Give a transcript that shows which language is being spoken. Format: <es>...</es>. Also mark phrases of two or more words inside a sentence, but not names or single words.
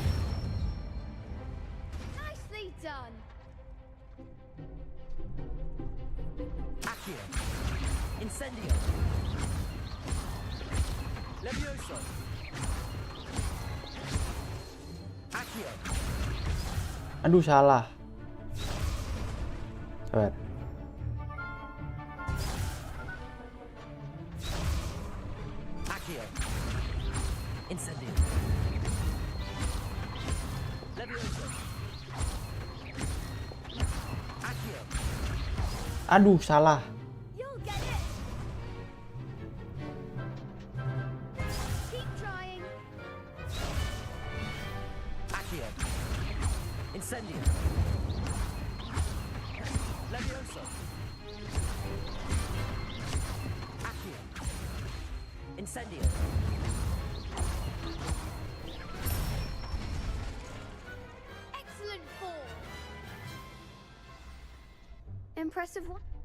<en>Nicely done. Accio. Incendio. Levioso. Accio.</en> <id>Aduh, salah. Sabar.</id> <en>Accio. Incendio. Levioso. Accio.</en> <id>Aduh, salah.</id> <en>You'll get it. Keep trying. Accio. Incendio. Levioso. Accio. Incendio. Excellent form. Impressive one.</en>